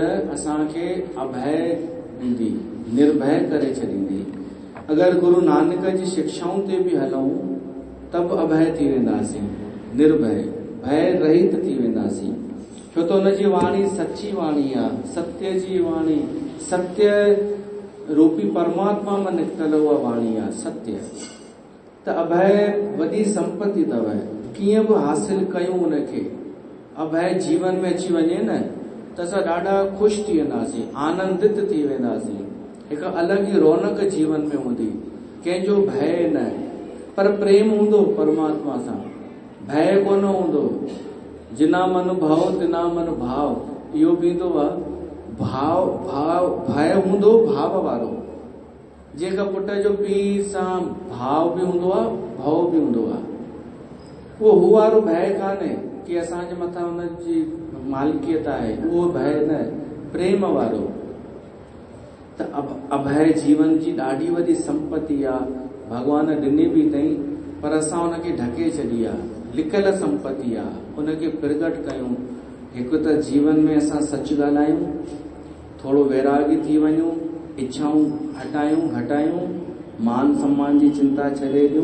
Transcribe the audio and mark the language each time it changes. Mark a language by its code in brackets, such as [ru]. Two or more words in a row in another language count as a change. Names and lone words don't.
[sd] असांखे अभय ॾींदी, निर्भय करे छॾींदी। अगरि गुरु नानक जी शिक्षाउनि ते बि हलूं त बि अभय थी वेंदासीं, निर्भय भय रहित थी वेंदासीं। छो त हुनजी वाणी सची वाणी आहे, सत्य जी वाणी, सत्य रूपी परमात्मा में निकतल उहा वाणी आहे, सत्य। त अभय वॾी संपत्ति अथव, कीअं बि हासिल कयूं उनखे, अभय जीवन में अची वञे न त असां ॾाढा ख़ुशि थी वेंदासीं, आनंदित थी वेंदासीं। हिकु अलॻि ई रौनक जीवन में हूंदी, कंहिंजो भय न, पर प्रेम हूंदो परमात्मा सां, भय कोन हूंदो। [pa] जिना मन भव तिना मन भाव, [sd] इहो बि ईंदो आहे। भय हूंदो भाव वारो, जेका पुट जो पीउ सां भाव बि हूंदो आहे, भव बि हूंदो आहे। उहो हू वारो भय कान्हे कि असांजे मथां हुनजी मालिकियत आहे, उहो भय न, प्रेम वारो। त अभय जीवन जी ॾाढी वॾी संपत्ति आहे, भॻवान ॾिनी बि अथई, पर असां हुनखे ढके छॾी आहे, लिकियल संपत्ति आहे, उनखे प्रगट कयूं। हिकु त जीवन में असां सच ॻाल्हायूं, थोरो वैरागी थी वञूं, इच्छाऊं हटायूं, मान सम्मान जी चिंता छॾे ॾियूं।